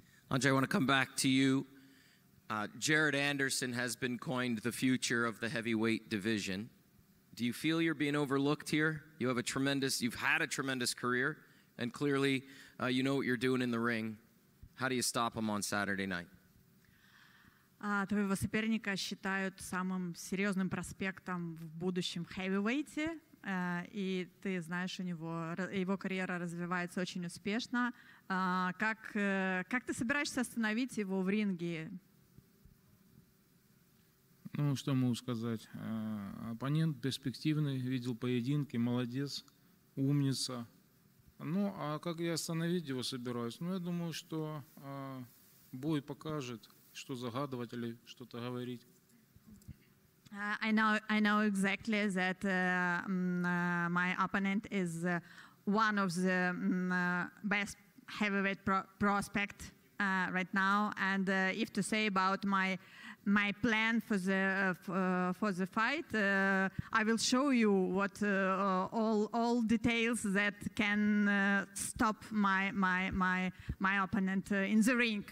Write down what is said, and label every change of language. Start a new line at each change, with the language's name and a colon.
English: Andriy, I want to come back to you. Jared Anderson has been coined the future of the heavyweight division. Do you feel you're being overlooked here? You've had a tremendous career, and clearly you know what you're doing in the ring. How do you stop him on Saturday night?
Russian: Твоего соперника считают самым серьезным проспектом в будущем хэвивейте, и ты знаешь, его карьера развивается очень успешно. Как ты собираешься остановить его в ринге? Ну, что могу сказать? Оппонент перспективный, видел поединки, молодец, умница. Ну, а как я остановить его собираюсь? Ну, я думаю, что бой покажет, что загадывать или что-то говорить.
English: I know exactly that my opponent is one of the best heavyweight prospect right now, and if to say about my plan for the fight, I will show you what all details that can stop my opponent in the ring.